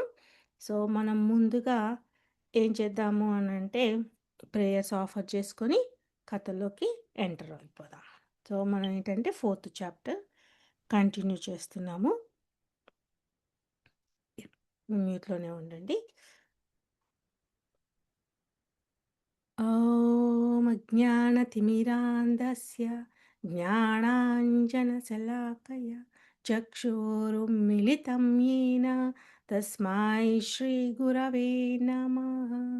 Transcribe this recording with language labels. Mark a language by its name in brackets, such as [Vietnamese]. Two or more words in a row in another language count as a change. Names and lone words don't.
[Telugu] సో మనం ముందుగా ఏం చేద్దాము అని అంటే [English] prayers offer [Telugu] చేసుకొని కథలోకి ఎంటర్ అయిపోదాం. సో మనం ఏంటంటే 4th [English] chapter continue [Telugu] చేస్తున్నాము. మ్యూట్లోనే ఉండండి. [Sanskrit] ॐ अज्ञानतिमिरान्धस्य ज्ञानाञ्जनशलाकया चक्षुरुन्मिलितं येन तस्मै श्रीगुरवे नमः।